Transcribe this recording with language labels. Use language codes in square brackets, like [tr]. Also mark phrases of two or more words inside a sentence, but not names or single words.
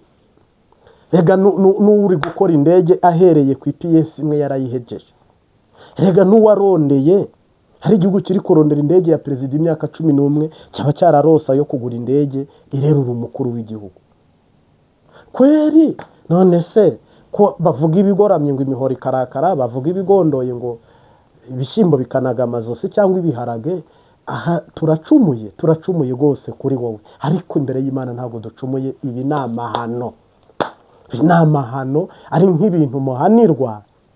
[rn] Rega n'uri gukora indege ahereye ku IPS imwe yarayihejeje. Rega n'uwarondeye, hari igihugu kiri kurondera indege ya perezida imyaka 11 cyaba cyararosa yo kugura indege irerura umukuru w'igihugu. Kweri none se ko bavuga ibigoramye ngo imihoro ikarakara, bavuga ibigondoye ngo ibishyimbo bikanaga amazosi cyangwa ibiharage. Aha turacumuye rwose kuri wowe, ariko imbere y'Imana ntabwo ducumuye. Ibi ni amahano, ari nk'ibintu muhanirwa.